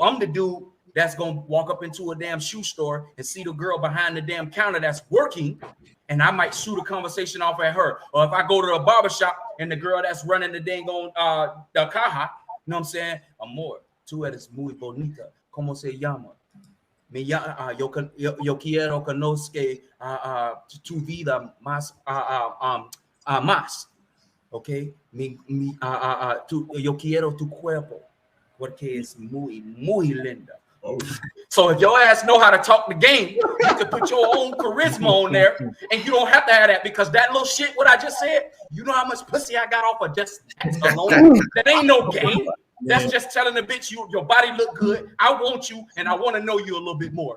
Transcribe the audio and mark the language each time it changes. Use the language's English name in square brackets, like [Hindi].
[English] I'm the dude that's gonna walk up into a damn shoe store and see the girl behind the damn counter that's working, and I might shoot a conversation off at her. Or if I go to a barbershop and the girl that's running the dang on the caja, you know what I'm saying? [Spanish] Amor, tú eres muy bonita. ¿Cómo se llama? Yo quiero conocer tu vida más más. Okay? Yo quiero tu cuerpo porque es muy linda. [English] So if your ass know how to talk the game, you can put your own charisma on there, and you don't have to have that because that little shit, what I just said, you know how much pussy I got off of just alone? That ain't no game. That's just telling the bitch your body look good. I want you, and I want to know you a little bit more.